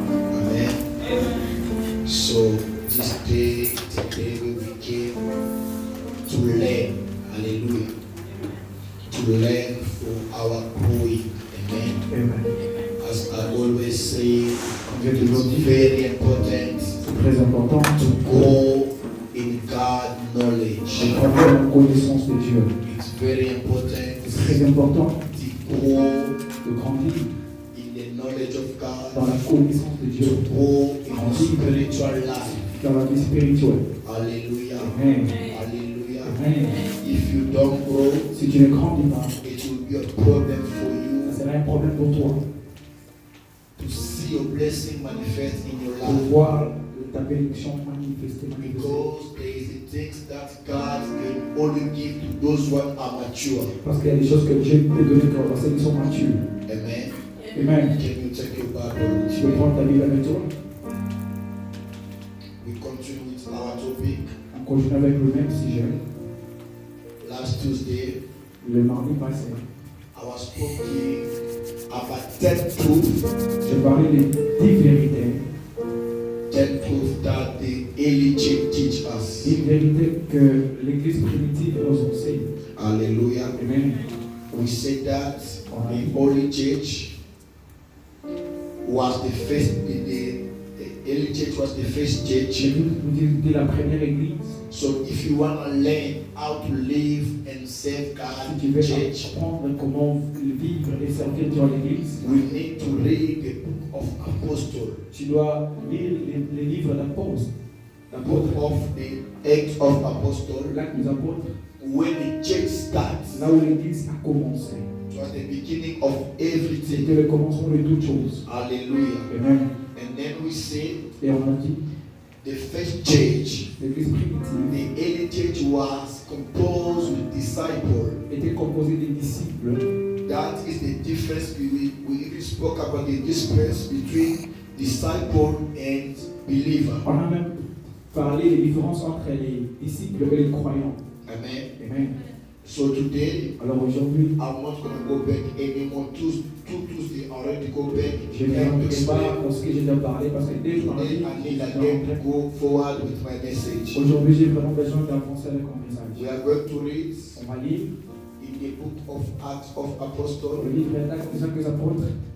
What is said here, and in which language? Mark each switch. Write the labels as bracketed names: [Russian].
[English] Amen. So this day, today we came to learn. Hallelujah. To learn for our growing. Amen. Amen. As I always say, it's very important [French] Très important [English] to go in God knowledge. [French] de prendre la connaissance de Dieu. [English] It's very important [French] C'est très important [English] to go [French] de grandir [English] in the knowledge of [French] dans [English] God, [French] la connaissance de Dieu, [English] to go in the spiritual life. [French] dans la vie spirituelle. Hallelujah. Amen. Hallelujah. Amen. [English] If you don't grow, [French] Si tu ne grandis pas, [English] it will be a problem for [French] ça [English] you [French] sera un problème pour toi [English] to see your blessing manifest in your [French] de [English] life. [French] voir ta bénédiction manifester. [English] Because there is the things that God can only give to those who are mature. [French] Parce qu'il y a des choses que Dieu peut donner à ceux qui sont matures. Amen. Amen. [English] Can you take your Bible with [French] Tu peux [English] you? [French] prendre ta Bible avec toi. [English] We continue with our topic. [French] On continue avec le même sujet. [English] Last Tuesday, [French] Le mardi passé, [English] I was speaking about 10 truths, [French] je parlais des 10 vérités. [English] 10 truths that the early church teach us. [French] 10 vérités que l'Église primitive nous enseigne. Hallelujah. Amen. [English] We said that the early church was the first, the early church was the first church. [French] J'ai vu de la première Église. [English] So if you want to learn how to live and serve God [French] tu [English] in [French] veux [English] church, [French] apprendre comment vivre et servir dans l'Église, [English] we need to read the book of Apostles, [French] tu dois lire les livres d'apôtres. [English] the book of the Acts of Apostles, [French] L'acte des apôtres, [English] when the church starts. [French] là où l'Église a commencé. [English] It was the beginning of everything. [French] C'était le commencement de toutes choses. Hallelujah. Amen. [English] And then we say [French] Et on a dit, [English] the first church, [French] l'Église primitive [English] the early church was composed with disciples. [French] était composée des disciples. [English] That is the difference. We even spoke about the difference between disciple and believer. [French] On a même parlé des différences entre les disciples et les croyants. Amen. Amen. [English] So today, [French] Alors aujourd'hui, [English] I'm not going to go back anymore. Two Tuesday already go back. [French] je ne reviendrai pas dans ce que j'ai déjà parlé parce que dès que [English] Today I need again to go forward with my message. [French] aujourd'hui, j'ai vraiment besoin d'avancer avec mon message. [English] We are going to read [French] On va lire [English] in the book of Acts of [French] le [English] Apostles, [French] livre d'Actes des apôtres,